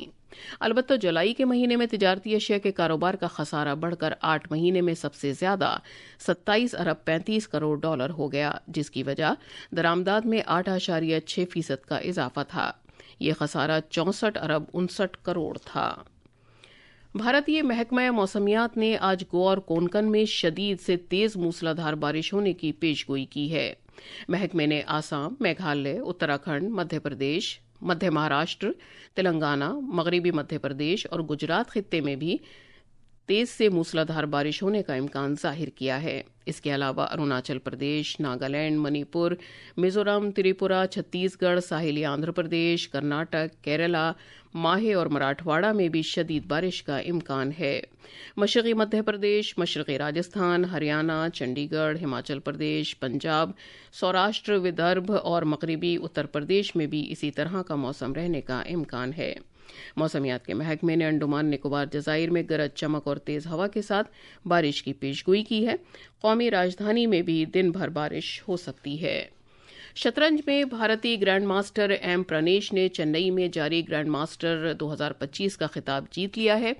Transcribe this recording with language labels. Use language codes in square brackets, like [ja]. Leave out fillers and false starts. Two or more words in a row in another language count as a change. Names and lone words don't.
[ur] البتہ جولائی کے مہینے میں تجارتی اشیاء کے کاروبار کا خسارہ بڑھ کر 8 مہینے میں سب سے زیادہ 27 ارب 35 کروڑ ڈالر ہو گیا، جس کی وجہ درآمدات میں 8.6% کا اضافہ تھا۔ یہ خسارہ 64 ارب 59 کروڑ تھا۔ بھارتی محکمہ موسمیات نے آج گوا اور کونکن میں شدید سے تیز موسلا دھار بارش ہونے کی پیش گوئی کی ہے۔ محکمے نے آسام، میگھالیہ، اتراکھنڈ، مدھیہ پردیش، مدھیہ مہاراشٹر، تلنگانہ، مغربی مدھیہ پردیش اور گجرات خطے میں بھی تیز سے موسلا دھار بارش ہونے کا امکان ظاہر کیا ہے۔ اس کے علاوہ اروناچل پردیش، ناگالینڈ، منی پور، میزورم، تریپورہ، چھتیس گڑھ، ساحلی آندھرا پردیش، کرناٹک، کیرلا، ماہے اور مراٹھواڑہ میں بھی شدید بارش کا امکان ہے۔ مشرقی مدھیہ پردیش، مشرقی راجستھان، ہریانہ، چنڈی گڑھ، ہماچل پردیش، پنجاب، سوراشٹر، ودربھ اور مغربی اتر پردیش میں بھی اسی طرح کا موسم رہنے کا امکان ہے۔ موسمیات کے محکمے نے انڈمان نکوبار جزائر میں گرج چمک اور تیز ہوا کے ساتھ بارش کی پیش گوئی کی ہے۔ قومی راجدھانی میں بھی دن بھر بارش ہو سکتی ہے۔ شطرنج میں بھارتی گرینڈ ماسٹر ایم پرانیش نے چنئی میں جاری گرینڈ ماسٹر 2025 کا خطاب جیت لیا ہے۔